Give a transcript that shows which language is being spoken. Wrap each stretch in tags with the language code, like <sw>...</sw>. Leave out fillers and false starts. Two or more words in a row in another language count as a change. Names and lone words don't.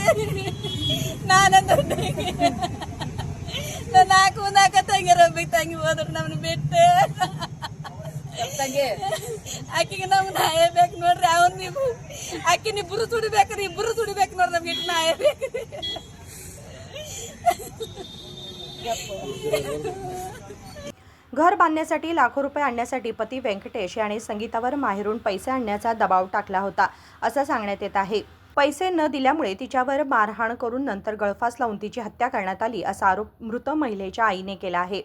<kn>ನಾನಂದ್ರೆ ನಾನು ನಾಲ್ಕು ತಂಗಿರ ತಂಗಿ ಹೋದ್ರು ನಮ್ಮನ್ನ ಬಿಟ್ಟು. ಆಕಿಗೆ ನಮ್ಗೆ ನ್ಯಾಯ ಬೇಕು ನೋಡ್ರಿ. ಅವನ್ ನೀವು ಆಕಿನ ಇಬ್ಬರು ಸುಡಿಬೇಕ್ರಿ, ಇಬ್ಬರು ಸುಡಿಬೇಕು ನೋಡ್ರಿ. ನಮ್ಗೆ ಇಟ್ಟು ನ್ಯಾಯ ಬೇಕ್ರಿ.</kn> <mr>घर बांधण्यासाठी लाखो रुपये आणण्यासाठी पती व्यंकटेश याने संगीतावर माहेरून पैसे आणण्याचा दबाव टाकला होता असं सांगण्यात येत आहे। पैसे न दिल्यामुळे तिच्यावर मारहाण करून नंतर गळफास लावून तिची हत्या करण्यात आली असा आरोप मृत महिलेच्या आईने केला आहे।</mr>